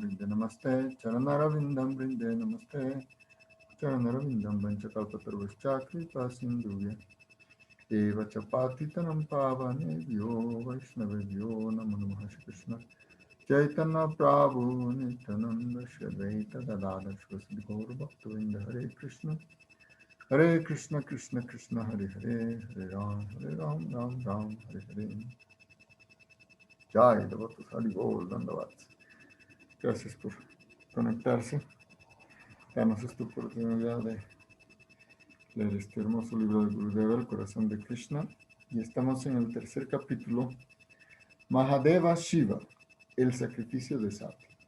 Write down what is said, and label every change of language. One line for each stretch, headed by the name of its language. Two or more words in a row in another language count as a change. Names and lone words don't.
Sanskrit: Brinde Namaste Charanaravindam Brinde Namaste Charanaravindam Vanchakalpatarvascha Kripa Sindhuvya Eva Chapatitanam Pavanebhyo Vaishnavebhyo Namo Namaha Shri Krishna Chaitanya Prabhu Nityananda Shri Advaita Gadadhar Shri Gaura Bhaktavinda Hare Krishna Krishna Krishna Hare Hare Hare Ram Ram Ram Hare Hare Jai Devotos Hari Bol Dandavat.
Spanish: Gracias por conectarse, darnos esta oportunidad de leer este hermoso libro de Gurudeva, El corazón de Krishna, y estamos en el tercer capítulo, Mahadeva Shiva, el sacrificio de Sati.